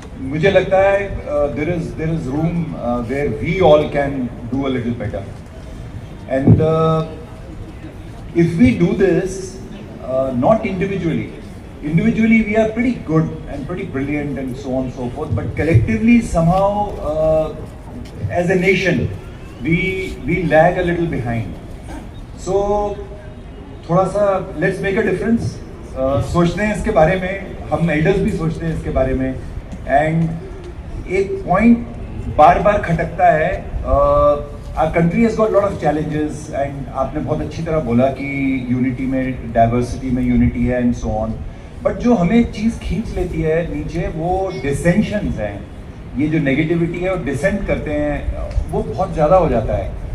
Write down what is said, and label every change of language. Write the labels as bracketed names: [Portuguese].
[Hindi] मुझे लगता है [English] there is room where we all can do a little better, and if we do this, not individually we are pretty good and pretty brilliant and so on and so forth, but collectively somehow as a nation we lag a little behind. So [Hindi] थोड़ा सा [English] let's make a difference. [Hindi] सोचते हैं इसके बारे में, हम elders भी सोचते हैं इसके बारे में, and एक point बार बार खटकता है. [English] Our country has got a lot of challenges, and [Hindi] आपने बहुत अच्छी तरह बोला कि [English] unity में, diversity में unity है and so on. [Hindi] But जो हमें चीज़ खींच लेती है नीचे, वो dissensions हैं. ये जो नेगेटिविटी है और डिसेंट करते हैं, वो बहुत ज़्यादा हो जाता है.